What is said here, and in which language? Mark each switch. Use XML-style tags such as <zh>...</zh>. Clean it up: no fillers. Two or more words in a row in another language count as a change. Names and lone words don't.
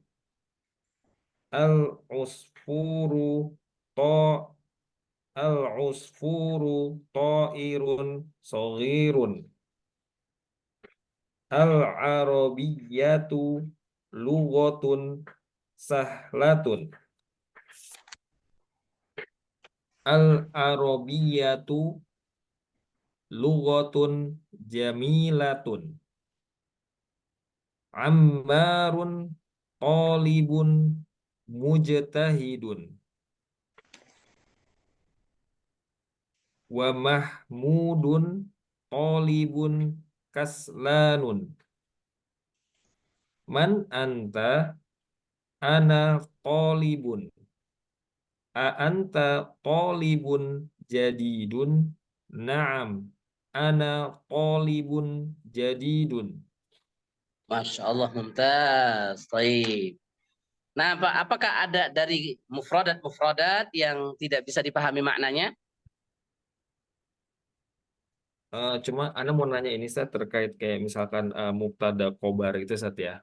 <ar>العصفور العصفور طائر صغير. العربية لغة سهلة. العربية لغة جميلة. عمار طالب مجتهد. ومحمود طالب كسلان. من أنت؟ أنا طالب. أأنت طالب جديد? نعم، أنا طالب جديد. ما شاء الله, ممتاز. طيب.</ar> <id>Nah, apakah ada dari mufradat-mufradat yang tidak bisa dipahami maknanya? Cuma Ana mau nanya ini Ustaz terkait kayak misalkan</id> <ar>مبتدأ خبر</ar> <id>itu Ustaz ya.</id>